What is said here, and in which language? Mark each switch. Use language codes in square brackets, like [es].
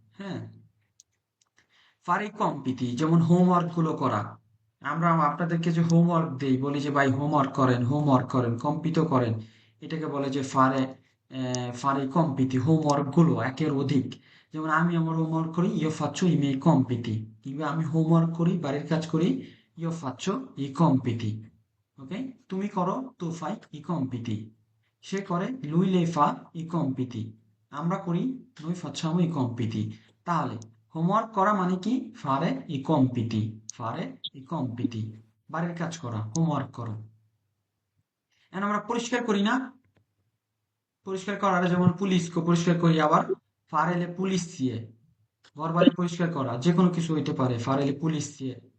[bn] হ্যাঁ, ফারে কম্পিতি যেমন হোমওয়ার্ক গুলো করা, আমরা আপনাদেরকে যে হোমওয়ার্ক দেই, বলি যে ভাই হোমওয়ার্ক করেন, হোমওয়ার্ক করেন, কম্পিত করেন, এটাকে বলে যে ফারে ফারে কম্পিতি, হোমওয়ার্ক গুলো একের অধিক। যেমন আমি আমার হোমওয়ার্ক করি, [it] ইও faccio i miei compiti, [bn] কিংবা আমি হোমওয়ার্ক করি, বাড়ির কাজ করি, [it] ইও faccio i compiti। [bn] ওকে, তুমি করো, [it] tu fai i compiti, [bn] সে করে, [it] lui lei fa i compiti, [bn] আমরা করি, [it] noi facciamo i compiti। [bn] তাহলে হোমওয়ার্ক করা মানে কি [it] ফারে ই কম্পিটি, [bn] ফারে ই কম্পিটি, বাড়ির কাজ করা, হোমওয়ার্ক করো। এখন আমরা পরিষ্কার করি না, পরিষ্কার করার যেমন পুলিশকে পরিষ্কার করি, আবার ফারেলে পুলিশ দিয়ে ঘর বাড়ি পরিষ্কার করা, যে কোনো কিছু হইতে পারে, ফারেলে পুলিশ দিয়ে।